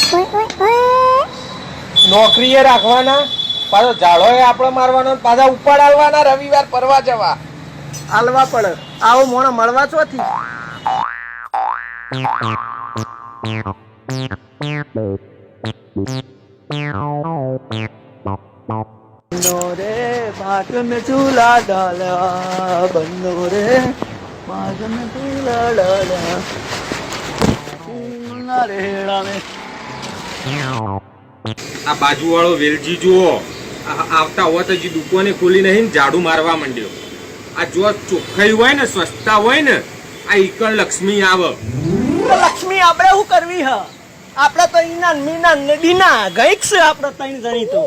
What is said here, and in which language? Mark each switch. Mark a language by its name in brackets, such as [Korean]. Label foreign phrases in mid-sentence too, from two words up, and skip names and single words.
[Gujarati] નોકરીએ રાખવાના, પાછો ઝાડો એ આપણે મારવાનો, પાછા ઉપાડ આલવાના, રવિવાર ફરવા જવા. હાલવા પડે. આવો મોણો મળવા ચોથી. [Hindi] बंदो रे बाग में झूला डाला, बंदो रे बाग में झूला डाला, रेड़ा में [Gujarati] આ બાજુ વાળો વેલજી જુઓ, આવતા હોત હજી દુકાને ખોલી નહીં ને ઝાડુ મારવા માંડ્યો. આ જો ચોખ્ખાઈ હોય ને, સ્વચ્છતા હોય ને, આ ઈકણ લક્ષ્મી આવે. તો લક્ષ્મી આપણે શું કરવી હ? આપણે તો ઈના મીના નદીના ગઈક છે આપણે ત્રણ જણી તો.